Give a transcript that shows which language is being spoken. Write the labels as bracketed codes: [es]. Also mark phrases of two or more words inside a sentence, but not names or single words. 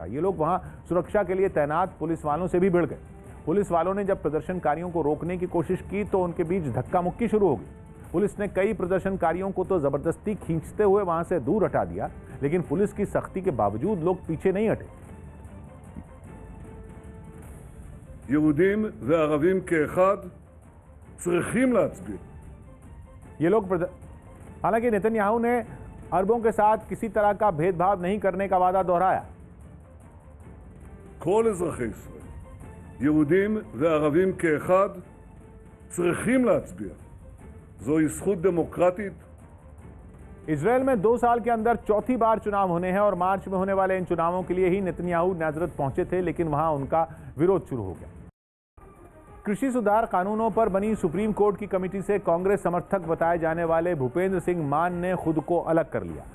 [hi] ये लोग वहां सुरक्षा के लिए तैनात पुलिस वालों से भी भिड़ गए। पुलिस वालों ने जब प्रदर्शनकारियों को रोकने की कोशिश की तो उनके बीच धक्का मुक्की शुरू हो गई। पुलिस ने कई प्रदर्शनकारियों को तो जबरदस्ती खींचते हुए वहां से दूर हटा दिया, लेकिन पुलिस की सख्ती के बावजूद लोग पीछे नहीं हटे। [he] יהודים וערבים כאחד צריכים להצביע. [hi] ये लोग हालांकि नेतन्याहू ने अरबों के साथ किसी तरह का भेदभाव नहीं करने का वादा दोहराया। [he] כל אזרחי ישראל, יהודים וערבים כאחד, צריכים להצביע. זוהי זכות דמוקרטית. [hi] इजरायल में 2 साल के अंदर चौथी बार चुनाव होने हैं और मार्च में होने वाले इन चुनावों के लिए ही नेतन्याहू नाज़रत पहुंचे थे, लेकिन वहां उनका विरोध शुरू हो गया। कृषि सुधार कानूनों पर बनी सुप्रीम कोर्ट की कमेटी से कांग्रेस समर्थक बताए जाने वाले भूपेंद्र सिंह मान ने खुद को अलग कर लिया।